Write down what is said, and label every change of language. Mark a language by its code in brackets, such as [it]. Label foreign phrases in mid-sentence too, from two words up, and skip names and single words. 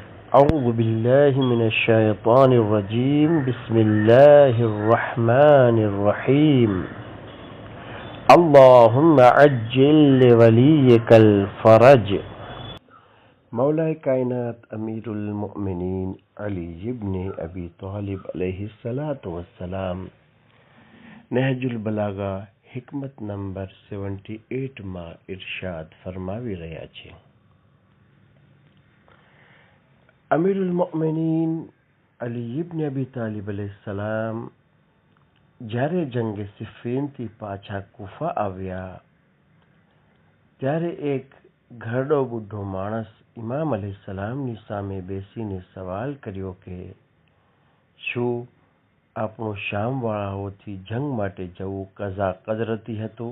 [ar] أعوذ بالله من الشيطان الرجيم بسم الله الرحمن الرحيم اللهم عجل لوليك الفرج [gu] मौलाए कायनात अमीरुल मोमिनीन अली इब्न अबी तालिब [ar] عليه الصلاة والسلام [gu] नहजुल बलागा हिकमत नंबर 78 માં ઇરશાદ ફરમાવી રહ્યા છે। અમીરુલ મોમિનીન અલી ઇબ્ન અબી તાલિબ अलैहिस्सलाम જ્યારે જંગે સિફીનથી પાછા કુફા આવ્યા ત્યારે એક ઘરડો બુઢો માણસ ઇમામ अलैहिस्सलामની સામે બેસીને સવાલ કર્યો કે શું આપણું શામવાળાઓથી જંગ માટે જવું કઝા કદરતી હતું?